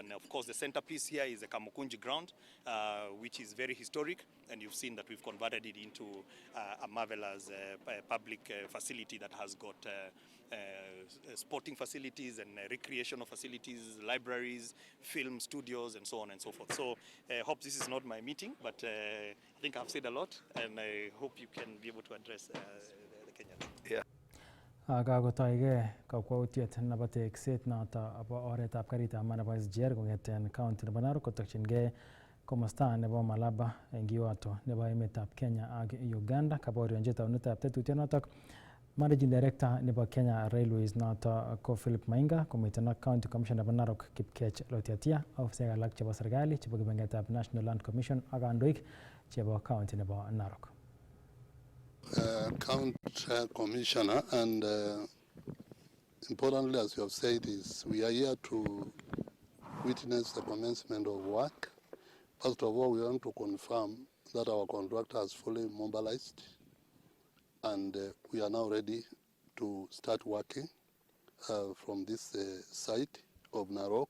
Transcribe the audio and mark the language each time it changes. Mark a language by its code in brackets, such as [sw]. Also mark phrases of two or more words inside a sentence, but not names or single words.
[en] And of course, the centerpiece here is the Kamukunji ground, which is very historic, and you've seen that we've converted it into a marvelous public facility that has got sporting facilities and recreational facilities, libraries, film studios, and so on and so forth. So I hope this is not my meeting, but I think I've said a lot, and I hope you can be able to address the Kenyans. Yeah. [kln] Kakotoige kakwautiet nebo tekset noto abo oretab karitab maat nebo SGR kong'eten county nebo Narok kotokyingei komosta nebo Malaba eng kiwato nebo emetab Kenya ak Uganda. Kaborionji taunetab tetutyonotok [en] Managing Director [kln] nebo Kenya Railways noto ko Philip Mainga, komiten ak [en] County Commissioner [kln] nebo Narok Kipkech Lotiatia, ofisaek alak chebo serikali chebo kibangetab National Land Commission ak kandoik chebo county nebo Narok. [en] County Commissioner, and importantly, as you have said, is we are here to witness the commencement of work. First of all, we want to confirm that our contractor has fully mobilized, and we are now ready to start working from this site of Narok.